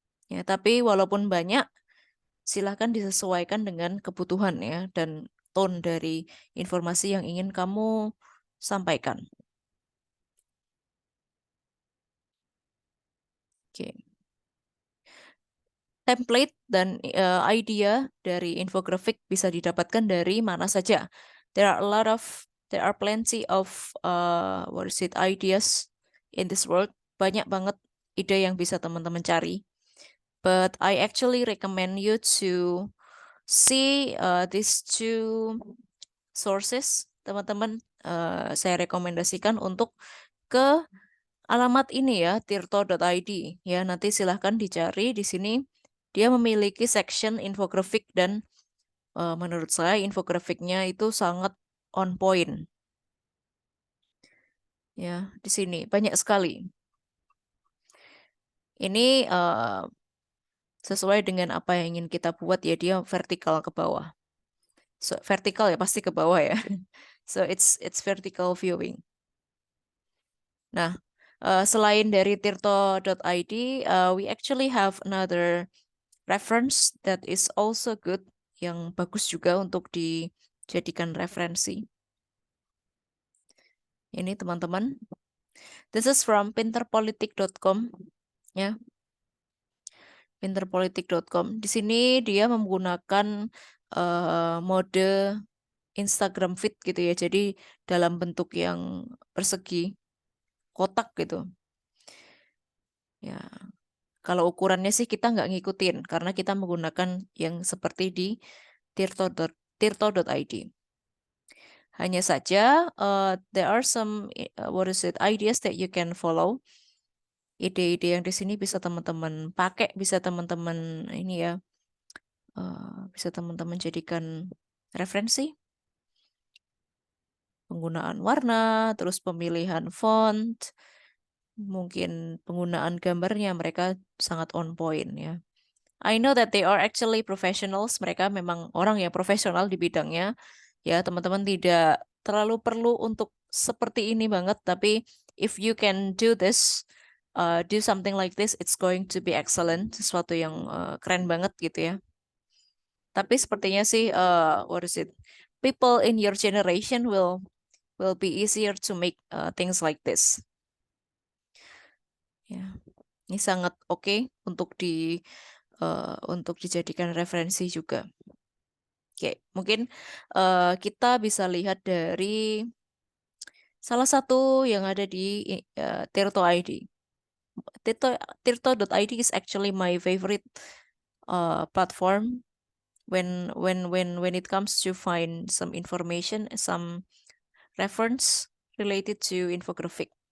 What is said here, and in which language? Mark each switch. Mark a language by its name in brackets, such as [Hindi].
[Indonesian] Ya, tapi walaupun banyak, silahkan disesuaikan dengan kebutuhan ya dan tone dari informasi yang ingin kamu sampaikan. Oke. Template dan idea dari infographic bisa didapatkan dari mana saja. [English] There are plenty of ideas in this world. [Indonesian] Banyak banget ide yang bisa teman-teman cari. [English] But I actually recommend you to see these 2 sources. [Indonesian] Teman-teman, saya rekomendasikan untuk ke alamat ini ya, tirto.id ya. Nanti silahkan dicari di sini. Dia memiliki section infografik dan menurut saya infografiknya itu sangat on point. Ya, di sini banyak sekali. Ini sesuai dengan apa yang ingin kita buat ya, dia vertikal ke bawah. So, vertikal ya pasti ke bawah ya. [English] So it's vertical viewing. [Indonesian] Nah, selain dari tirto.id, [English] we actually have another reference that is also good, [Indonesian] yang bagus juga untuk dijadikan referensi. Ini teman-teman. [English] This is from pinterpolitik.com ya. [Indonesian] Pinterpolitik.com. Di sini dia menggunakan mode Instagram feed gitu ya. Jadi dalam bentuk yang persegi, kotak gitu. Ya, kalau ukurannya sih kita nggak ngikutin karena kita menggunakan yang seperti di tirto.id. Hanya saja [English] there are some ideas that you can follow. [Indonesian] Ide-ide yang di sini bisa teman-teman pakai, bisa teman-teman ini ya bisa teman-teman jadikan referensi. Penggunaan warna, terus pemilihan font, mungkin penggunaan gambarnya mereka sangat on point ya. [English] I know that they are actually professionals. [Indonesian] Mereka memang orang yang profesional di bidangnya. Ya, teman-teman tidak terlalu perlu untuk seperti ini banget. [English] Tapi if you can do this, do something like this, it's going to be excellent. [Indonesian] Sesuatu yang keren banget gitu ya. Tapi sepertinya sih, [English] what is it? People in your generation will be easier to make things like this. [Indonesian] Ya, ini sangat oke untuk dijadikan referensi juga. Oke, mungkin kita bisa lihat dari salah satu yang ada di Tirto ID. [English] Tirto.id is actually my favorite platform when it comes to find some information, some reference related to infographic.